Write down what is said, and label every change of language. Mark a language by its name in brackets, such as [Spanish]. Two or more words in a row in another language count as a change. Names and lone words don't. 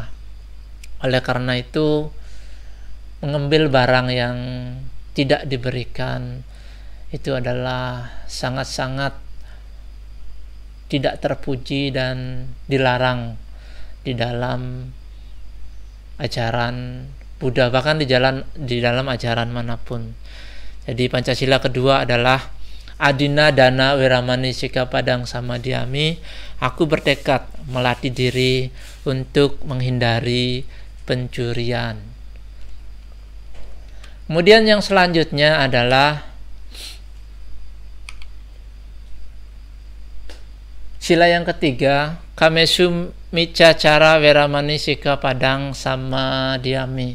[Indonesian] Oleh karena itu, mengambil barang yang tidak diberikan itu adalah sangat-sangat tidak terpuji dan dilarang di dalam ajaran Buddha, bahkan di dalam ajaran manapun. Jadi Pancasila kedua adalah [Pali] adina dana weramani sika padang samadhyami. [Indonesian] Aku bertekad melatih diri untuk menghindari pencurian. Kemudian yang selanjutnya adalah sila yang ketiga, [Pali] kamesu mica cara weramani sika padang samadhyami.